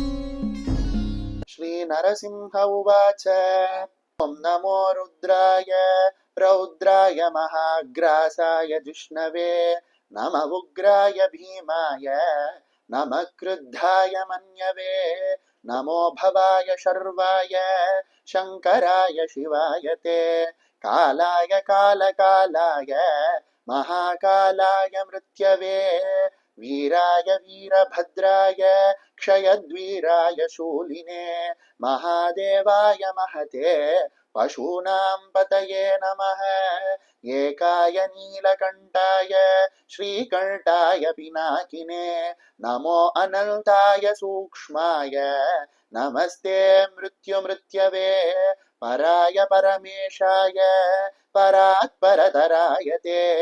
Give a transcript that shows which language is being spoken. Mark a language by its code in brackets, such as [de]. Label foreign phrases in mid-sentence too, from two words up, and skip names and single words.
[sa] श्री नरसिंह उवाच. ओम् नमो रुद्राय रौद्राय महाग्रासाय जिष्णवे नम उग्राय भीमाय नमः क्रुद्धाय मन्यवे नमो भवाय शर्वाय शंकराय शिवाय ते कालाय कालकालाय महाकालाय मृत्यवे वीराय वीरभद्राय क्षयद्वीराय शूलिने महादेवाय महते पशूनां पतये नमः एकाय नीलकण्ठाय श्रीकण्ठाय पिनाकिने नमो अनन्ताय सूक्ष्माय नमस्ते मृत्युमृत्यवे पराय परमेशाय परात्परतराय ते